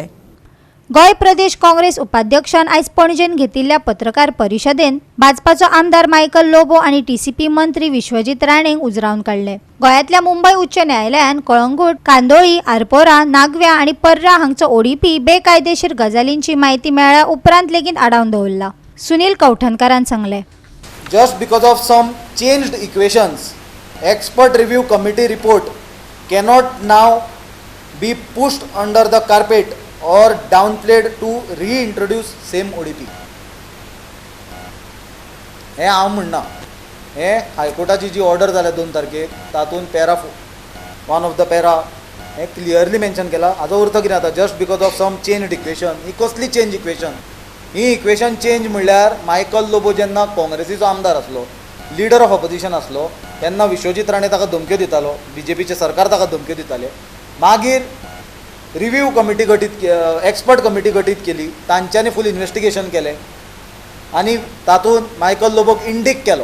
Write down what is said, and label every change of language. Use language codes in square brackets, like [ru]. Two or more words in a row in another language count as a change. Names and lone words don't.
[kok] गोंय प्रदेश काँग्रेस उपाध्यक्षान आयज पणजेन घेतिल्ल्या पत्रकार परिशदेन भाजपाचो आमदार मायकल लोबो आणि टीसीपी मंत्री विश्वजीत राणेंक उजरावन काडले. गोंयांतल्या मुंबय उच्च न्यायालयान कळंगूट, कांदोळी, आरपोरा, नागव्या आणि पर्रा हांगचो ओडिपी बेकायदेशीर गजालींची म्हायती मेळ्ळ्या उपरांत लेगीत आडावन दवरला. सुनील कौठणकारान सांगलें. [en] Just because of some changed equations, expert review committee report cannot now be pushed under the carpet or downplayed to reintroduce same ODP. [kok] हे हांव म्हणना. हे हायकोर्टाची जी ऑर्डर जाल्या 2 तारखेक तातूंत [en] para 1 of the para [kok] हे [en] clearly mention [kok] केला. हाजो अर्थ कितें जाता? [en] just because of some change equation. [kok] ही कसली [en] change equation? [kok] ही [en] equation change [kok] म्हणल्यार मायकल लोबो जेन्ना काँग्रेसीचो आमदार आसलो, [en] leader of opposition [kok] आसलो, तेन्ना विश्वजीत राणे ताका धमक्यो दितालो, बीजेपीचे सरकार ताका धमक्यो दिताले. मागीर [en] review committee expert committee [kok] गठीत केली, तांच्यांनी [en] full investigation [kok] केलें आनी तातूंत मायकल लोबोक इंडीक केलो.